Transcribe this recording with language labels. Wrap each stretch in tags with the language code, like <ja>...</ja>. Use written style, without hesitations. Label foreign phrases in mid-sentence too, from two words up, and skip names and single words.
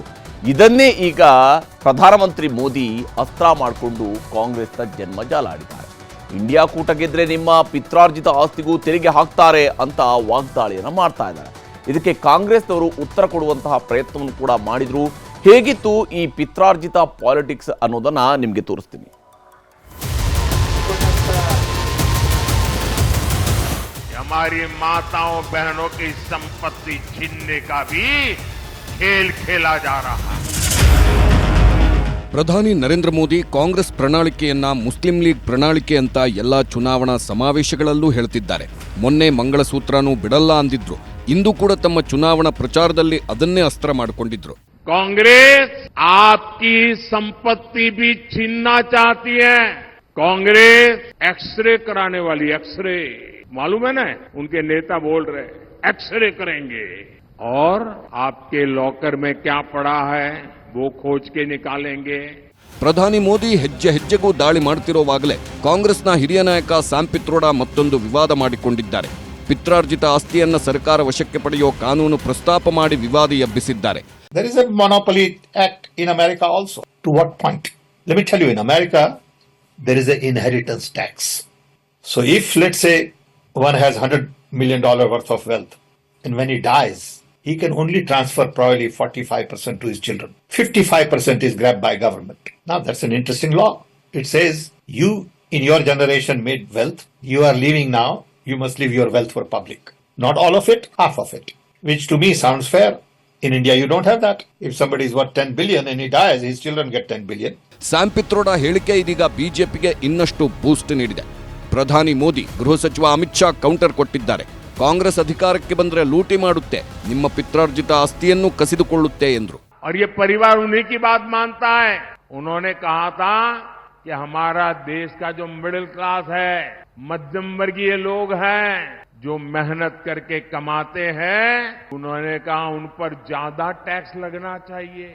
<kn>ಇದನ್ನೇ ಈಗ ಪ್ರಧಾನಮಂತ್ರಿ ಮೋದಿ ಅಸ್ತ್ರ ಮಾಡಿಕೊಂಡು ಕಾಂಗ್ರೆಸ್ನ ಜನ್ಮಜಾಲ ಆಡಿದ್ದಾರೆ. ಇಂಡಿಯಾ ಕೂಟ ಗೆದ್ರೆ ನಿಮ್ಮ ಪಿತ್ರಾರ್ಜಿತ ಆಸ್ತಿಗೂ ತೆರಿಗೆ ಹಾಕ್ತಾರೆ ಅಂತ ವಾಗ್ದಾಳಿಯನ್ನು ಮಾಡ್ತಾ ಇದ್ದಾರೆ. ಇದಕ್ಕೆ ಕಾಂಗ್ರೆಸ್ನವರು ಉತ್ತರ ಕೊಡುವಂತಹ ಪ್ರಯತ್ನವನ್ನು ಕೂಡ ಮಾಡಿದ್ರು. ಹೇಗಿತ್ತು ಈ ಪಿತ್ರಾರ್ಜಿತ ಪಾಲಿಟಿಕ್ಸ್ ಅನ್ನೋದನ್ನ ನಿಮಗೆ ತೋರಿಸ್ತೀನಿ.</kn> <hi>हमारी माताओं बहनों की संपत्ति छीनने का भी खेल खेला जा रहा है.</hi> <kn>ಪ್ರಧಾನಿ ನರೇಂದ್ರ ಮೋದಿ ಕಾಂಗ್ರೆಸ್ ಪ್ರಣಾಳಿಕೆಯನ್ನ ಮುಸ್ಲಿಂ ಲೀಗ್ ಪ್ರಣಾಳಿಕೆ ಅಂತ ಎಲ್ಲಾ ಚುನಾವಣಾ ಸಮಾವೇಶಗಳಲ್ಲೂ ಹೇಳ್ತಿದ್ದಾರೆ. ಮೊನ್ನೆ ಮಂಗಳಸೂತ್ರನೂ ಬಿಡಲ್ಲ ಅಂದಿದ್ರು. ಇಂದು ಕೂಡ ತಮ್ಮ ಚುನಾವಣಾ ಪ್ರಚಾರದಲ್ಲಿ ಅದನ್ನೇ ಅಸ್ತ್ರ ಮಾಡಿಕೊಂಡಿದ್ರು.</kn> <hi>कांग्रेस आपकी संपत्ति भी छीनना चाहती है. कांग्रेस एक्सरे कराने वाली, एक्सरे मालूम है ना, उनके नेता बोल रहे एक्सरे करेंगे और आपके लॉकर में क्या पड़ा है वो खोज के निकालेंगे.</hi> <kn>ಪ್ರಧಾನಿ ಮೋದಿ ಹೆಜ್ಜೆ ಹೆಜ್ಜೆಗೂ ದಾಳಿ ಮಾಡುತ್ತಿರುವಾಗಲೇ ಕಾಂಗ್ರೆಸ್ನ ಹಿರಿಯ ನಾಯಕ ಸ್ಯಾಮ್ ಪಿತ್ರೋಡಾ ಮತ್ತೊಂದು ವಿವಾದ ಮಾಡಿಕೊಂಡಿದ್ದಾರೆ. ಪಿತ್ರಾರ್ಜಿತ ಆಸ್ತಿಯನ್ನ ಸರ್ಕಾರ ವಶಕ್ಕೆ ಪಡೆಯುವ ಕಾನೂನು ಪ್ರಸ್ತಾಪ ಮಾಡಿ ವಿವಾದ ಎಬ್ಬಿಸಿದ್ದಾರೆ.</kn> <en>There is a monopoly act in America also. To what point? Let me tell you, in America, there is an inheritance tax. So if, let's say, one has $100 million worth of wealth, and when he dies, he can only transfer probably 45% to his children. 55% is grabbed by government. Now, that's an interesting law. It says, you, in your generation, made wealth. You are leaving now. You must leave your wealth for public. Not all of it, half of it. Which to me sounds fair. In India, you don't have that. If somebody is worth 10 billion and he dies, his children get 10 billion.</en> <kn>ಸ್ಯಾಮ್ ಪಿತ್ರೋಡಾ ಹೇಳಿಕೆ ಇದೀಗ ಬಿಜೆಪಿಗೆ ಇನ್ನಷ್ಟು ಬೂಸ್ಟ್ ನೀಡಿದೆ. ಪ್ರಧಾನಿ ಮೋದಿ, ಗೃಹ ಸಚಿವ ಅಮಿತ್ ಶಾ ಕೌಂಟರ್ ಕೊಟ್ಟಿದ್ದಾರೆ. ಕಾಂಗ್ರೆಸ್ ಅಧಿಕಾರಕ್ಕೆ ಬಂದ್ರೆ ಲೂಟಿ ಮಾಡುತ್ತೆ, ನಿಮ್ಮ ಪಿತ್ರಾರ್ಜಿತ ಆಸ್ತಿಯನ್ನು ಕಸಿದುಕೊಳ್ಳುತ್ತೆ ಎಂದ್ರು.</kn> <hi>और ये परिवार उन्हीं की बात मानता है. उन्होंने कहा था कि हमारा देश का जो</hi> <en>middle class</en> <hi>है, मध्यम वर्गीय लोग हैं, जो मेहनत करके कमाते हैं, उन्होंने कहा उन पर ज्यादा टैक्स लगना चाहिए.</hi>